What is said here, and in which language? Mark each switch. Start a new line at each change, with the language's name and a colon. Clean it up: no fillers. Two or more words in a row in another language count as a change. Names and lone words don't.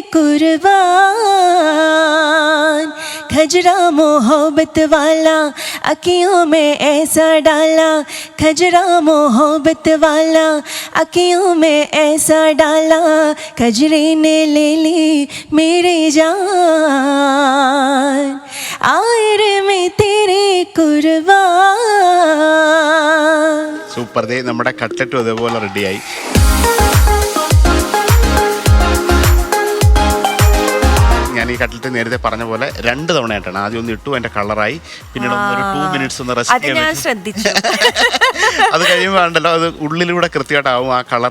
Hindi: कुर्बान खजरा मोहब्बत वाला अखियों में ऐसा डाला खजरा मोहब्बत वाला अखियों में ऐसा डाला खजरे ने ले ली मेरी जान आए रे मैं तेरे कुर्बान.
Malayalam: സൂപ്പർ. ദേ നമ്മുടെ കട്ട്ലറ്റും അതേപോലെ റെഡിയായി. ഞാൻ ഈ കട്ട്ലറ്റ് നേരത്തെ പറഞ്ഞ പോലെ 2 തവണയായിട്ടാണ്. ആദ്യം ഒന്ന് ഇട്ടു, അതിന്റെ കളറായി. പിന്നീട് ഒരു 2 minutes ഒന്ന് റെസ്റ്റ് ചെയ്യാൻ. അത് കഴിയുമ്പോൾ ഉണ്ടല്ലോ അത് ഉള്ളിലൂടെ കൃത്യമായിട്ടാവും ആ കളർ.